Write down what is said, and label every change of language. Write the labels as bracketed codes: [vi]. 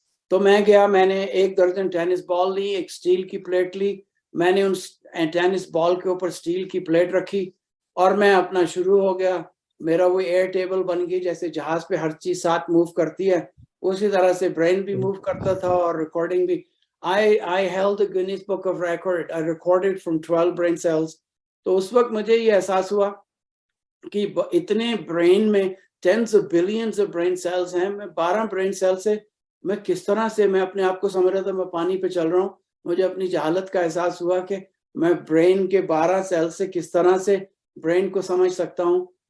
[ur] تو میں گیا, میں نے 1 درجن ٹینس بال لی, ایک سٹیل کی پلیٹ لی, میں نے ان ٹینس بال کے اوپر سٹیل کی پلیٹ رکھی اور میں اپنا شروع ہو گیا. میرا وہ ایئر ٹیبل بن گئی, جیسے جہاز پہ ہر چیز ساتھ موو کرتی ہے اسی طرح سے برین بھی موو کرتا تھا اور ریکارڈنگ بھی. [en] I held the Guinness Book of Record. I recorded from 12 brain cells. [ur] تو اس وقت مجھے یہ احساس ہوا کہ اتنے برین میں [en] tens of billions of brain cells [ur] ہیں, میں 12 برین سیل سے میں کس طرح سے, میں اپنے آپ کو سمجھ رہا تھا میں پانی پہ چل رہا ہوں. مجھے اپنی جہالت کا احساس ہوا کہ میں برین کے 12 سیل سے کس طرح سے برین کو سمجھ سکتا ہوں.